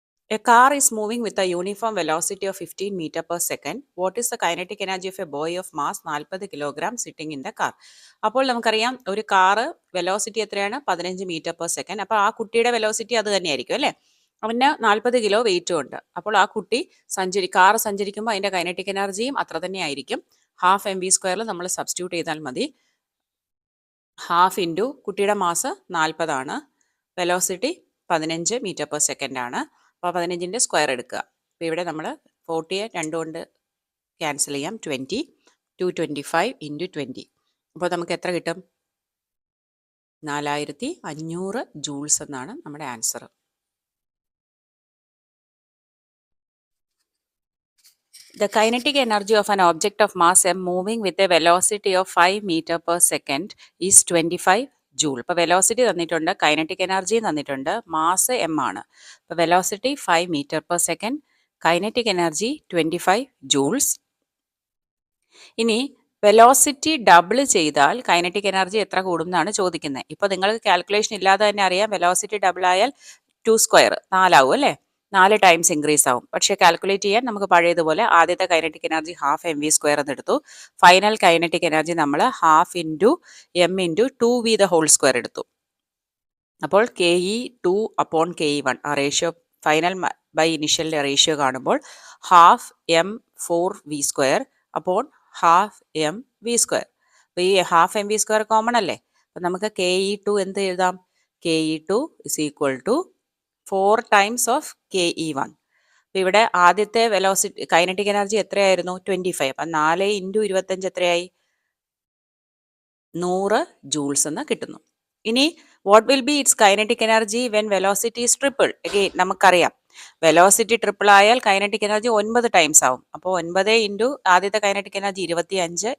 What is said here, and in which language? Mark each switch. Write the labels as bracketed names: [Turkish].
[English] A car is moving with a uniform velocity of 15 m/s. What is the kinetic energy of a boy of mass 40 kg sitting in the car? [Malayalam] അപ്പോൾ നമുക്കറിയാം ഒരു car velocity എത്രയാണ്? 15 m/s. അപ്പോൾ ആ കുട്ടിയുടെ velocity അത് തന്നെയായിരിക്കും അല്ലേ? അവന് 40 കിലോ വെയിറ്റും ഉണ്ട്. അപ്പോൾ ആ കുട്ടി കാർ സഞ്ചരിക്കുമ്പോൾ അതിൻ്റെ കൈനറ്റിക് എനർജിയും അത്ര തന്നെ ആയിരിക്കും. ഹാഫ് mv² നമ്മൾ സബ്സ്റ്റിറ്റ്യൂട്ട് ചെയ്താൽ മതി. ഹാഫ് ഇൻറ്റു കുട്ടിയുടെ മാസ് 40 ആണ്, വെലോസിറ്റി 15 m/s ആണ്. അപ്പോൾ 15ന്റെ സ്ക്വയർ എടുക്കുക. അപ്പോൾ ഇവിടെ നമ്മൾ 40യെ 2 കൊണ്ട് ക്യാൻസൽ ചെയ്യാം. 20 225 × 20. അപ്പോൾ നമുക്ക് എത്ര കിട്ടും? 4500 ജൂൾസ് എന്നാണ് നമ്മുടെ answer. [English] The kinetic energy of an object of mass m moving with a velocity of 5 m/s is 25 joule. [Malayalam] ഇപ്പോൾ വെലോസിറ്റി തന്നിട്ടുണ്ട്, കൈനറ്റിക് എനർജി തന്നിട്ടുണ്ട്, മാസ് m ആണ്. അപ്പോൾ velocity 5 m/s, kinetic energy 25 joules. ഇനി വെലോസിറ്റി ഡബിൾ ചെയ്താൽ kinetic energy എത്ര കൂടും എന്നാണ് ചോദിക്കുന്നത്. ഇപ്പോൾ നിങ്ങൾക്ക് കാൽക്കുലേഷൻ ഇല്ലാതെ തന്നെ അറിയാം വെലോസിറ്റി ഡബിൾ ആയാൽ 2² 4 ആവും അല്ലേ? 4 ടൈംസ് ഇൻക്രീസ് ആവും. പക്ഷേ കാൽക്കുലേറ്റ് ചെയ്യാൻ നമുക്ക് പഴയതുപോലെ ആദ്യത്തെ കൈനറ്റിക് എനർജി ഹാഫ് mv² എന്ന് എടുത്തു. ഫൈനൽ കൈനറ്റിക് എനർജി നമ്മൾ ഹാഫ് ഇൻറ്റു m × 2v² എടുത്തു. അപ്പോൾ ke2 upon ke1 ആ റേഷ്യോ ഫൈനൽ ബൈ ഇനിഷ്യലിൻ്റെ റേഷ്യോ കാണുമ്പോൾ half m4v² upon half mv². അപ്പോൾ ഈ ഹാഫ് mv² കോമൺ അല്ലേ? അപ്പോൾ നമുക്ക് ke2 എന്ത് എഴുതാം? [English] ke2 is equal to 4 times of ke1. [Malayalam] അപ്പോൾ ഇവിടെ ആദ്യത്തെ വെലോസിറ്റി കൈനറ്റിക് എനർജി എത്രയായിരുന്നു? 25. അപ്പം 4 × 25 എത്രയായി? 100 ജൂൾസ് എന്ന് കിട്ടുന്നു. ഇനി [English] What will be its kinetic energy when velocity is triple? Again [Malayalam] നമുക്കറിയാം വെലോസിറ്റി ട്രിപ്പിൾ ആയാൽ കൈനറ്റിക് എനർജി 9 ടൈംസ് ആവും. അപ്പോൾ 9 ഇൻറ്റു ആദ്യത്തെ കൈനറ്റിക് എനർജി 25.